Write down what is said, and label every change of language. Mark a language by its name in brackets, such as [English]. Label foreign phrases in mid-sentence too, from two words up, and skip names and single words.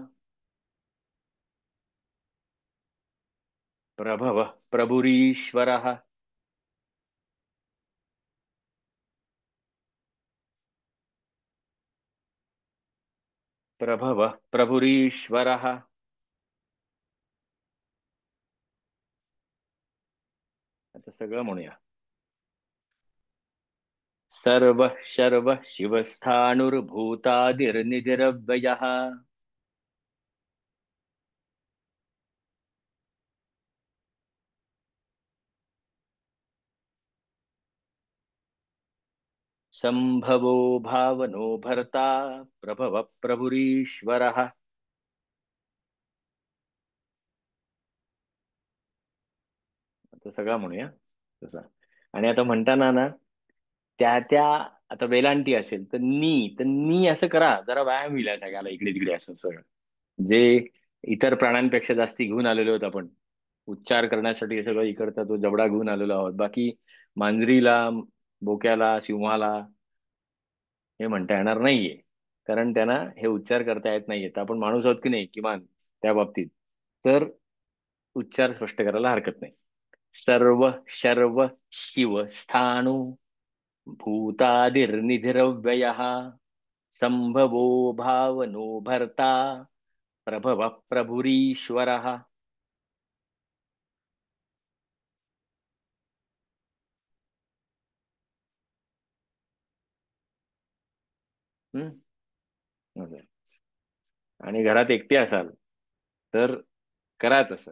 [Sanskrit] प्रभव प्रभुरीश्वरः. प्रभव प्रभुरीश्वरः. [Marathi] आता सगळं म्हणूया. [Sanskrit] सर्व शर्व शिवस्थाणुर्भूतादिर्निधिरव्ययः संभवो भावनो भर्ता प्रभव प्रभुरीश्वरः. [Marathi] आता सगळा म्हणूया तसा. आणि आता म्हणताना ना, त्या त्या आता वेलांटी असेल तर नी असं करा, जरा व्यायाम होईल या सगळ्याला, इकडे तिकडे असं सगळं जे इतर प्राण्यांपेक्षा जास्ती घेऊन आलेलो आहोत आपण उच्चार करण्यासाठी, हे सगळं इकडचा तो जबडा घेऊन आलेलो आहोत. बाकी मांजरीला, बोक्याला, सिंहाला हे म्हणता येणार नाहीये, कारण त्यांना हे उच्चार करता येत नाहीये. तर आपण माणूस आहोत की नाही, किमान त्या बाबतीत तर उच्चार स्पष्ट करायला हरकत नाही. [Sanskrit] सर्व शर्व शिव स्थाणू भूतादिर्निधिरव्ययः संभवो भावनो भर्ता प्रभव प्रभुरीश्वरः. हम्म. [Marathi] असं. आणि घरात एकटे असाल तर कराच असं.